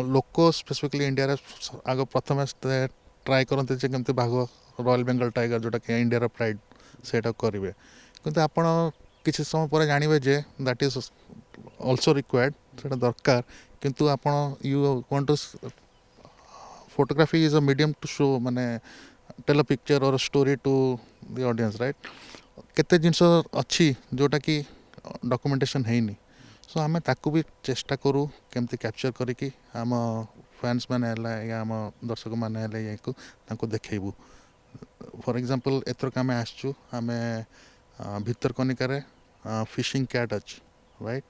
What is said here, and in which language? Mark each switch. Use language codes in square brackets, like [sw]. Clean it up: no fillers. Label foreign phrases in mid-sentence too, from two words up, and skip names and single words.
[or] ଲୋକ ସ୍ପେସିଫିକଲି ଇଣ୍ଡିଆରେ ଆଗ ପ୍ରଥମେ ଟ୍ରାଏ କରନ୍ତି ଯେ କେମିତି ବାଘ, [en] royal Bengal tiger, [or] ଯେଉଁଟାକି ଇଣ୍ଡିଆର ପ୍ରାଇଡ଼, ସେଇଟା କରିବେ। କିନ୍ତୁ ଆପଣ କିଛି ସମୟ ପରେ ଜାଣିବେ ଯେ [en] that is also required, [or] ସେଇଟା ଦରକାର। କିନ୍ତୁ ଆପଣ [en] you want to photography is a medium to show, ମାନେ tell a picture or a story to the audience, right? [or] କେତେ ଜିନିଷ ଅଛି ଯେଉଁଟାକି ଡକୁମେଣ୍ଟେସନ୍ ହେଇନି। ସୋ ଆମେ ତାକୁ ବି ଚେଷ୍ଟା କରୁ କେମିତି କ୍ୟାପଚର୍ କରିକି ଆମ ଫ୍ୟାନ୍ସ ମାନେ ହେଲା ୟା ଆମ ଦର୍ଶକମାନେ ହେଲେ ୟାକୁ ତାଙ୍କୁ ଦେଖେଇବୁ। [en] for example [or] ଏଥରକ ଆମେ ଆସିଛୁ, ଆମେ ଭିତରକନିକାରେ [en] fishing cat [or] ଅଛି, ରାଇଟ୍?